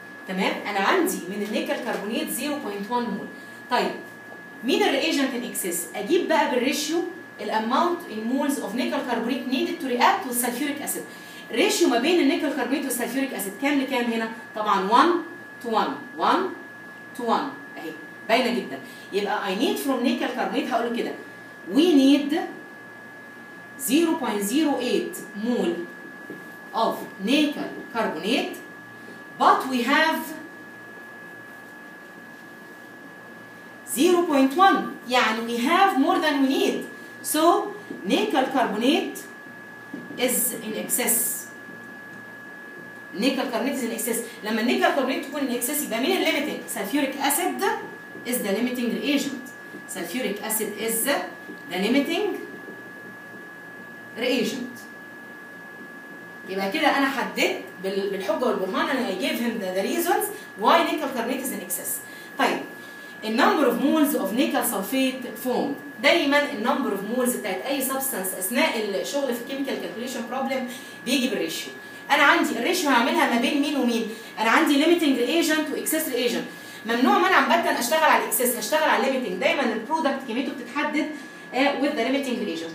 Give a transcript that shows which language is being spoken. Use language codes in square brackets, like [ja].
[ar] تمام؟ انا عندي من النيكل كربونات 0.1 مول. طيب مين الريجنت ان اكسس؟ اجيب بقى بالريشيو [en] الاماونت in moles of nickel carbonate needed to react with sulphuric acid. [ar] الريشيو ما بين النيكل كربونات والسلفيوريك اسيد كام لكام هنا؟ طبعا 1 to 1 1 to 1 اهي باينه جدا. [en] يبقى I need from nickel carbonate [ar] هقول له كده [en] we need 0.08 mole of nickel carbonate but we have 0.1 يعني we have more than we need. So nickel carbonate is in excess. Nickel carbonate in excess. لما النيكل carbonate تكون in excess يبقى مين الليميتنج؟ Sulphuric acid is the limiting reagent. Sulphuric acid is the limiting reagent. [ar] يبقى كده انا حددت بالحجه والبرهان انا [en] I gave him the reasons why nickel carbonate is in excess. طيب النمبر of moles of nickel sulphate فوم. [ar] دايما النمبر اوف مولز بتاعت اي سبستانس اثناء الشغل في الكيميكال كالكوليشن بروبلم بيجي بالريشيو. انا عندي الريشيو هعملها ما بين مين ومين؟ انا عندي ليميتنج ريجنت واكسس ريجنت. ممنوع منعا باتا اشتغل على الاكسس، هشتغل على الليميتنج. دايما البرودكت كميته بتتحدد [en] with the limiting reagent.